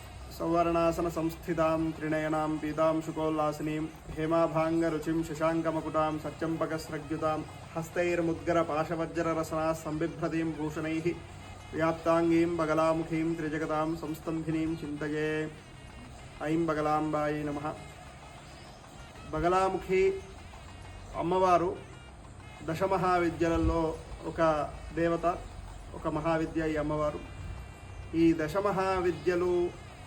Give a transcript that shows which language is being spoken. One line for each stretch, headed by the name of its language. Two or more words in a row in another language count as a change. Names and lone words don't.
Sanskrit: सौवर्णासन संस्थितां त्रिनयनां पीतांशुकोल्लासिनीं हेमाभाङ्गरुचिं शशाङ्कमकुटां सच्चम्पकस्रग्युतां हस्तैर्मुद्गरपाशवज्ररसनाः संबिभ्रतीं भूषणैः व्याप्ताङ्गीं बगलामुखीं त्रिजगतां संस्तम्भिनीं चिन्तये। ऐं बगलांबायै नमः।
Telugu: బగలాముఖి అమ్మవారు దశమహావిద్యలలో ఒక దేవత, ఒక మహావిద్య ఈ అమ్మవారు. ఈ దశమహావిద్యలు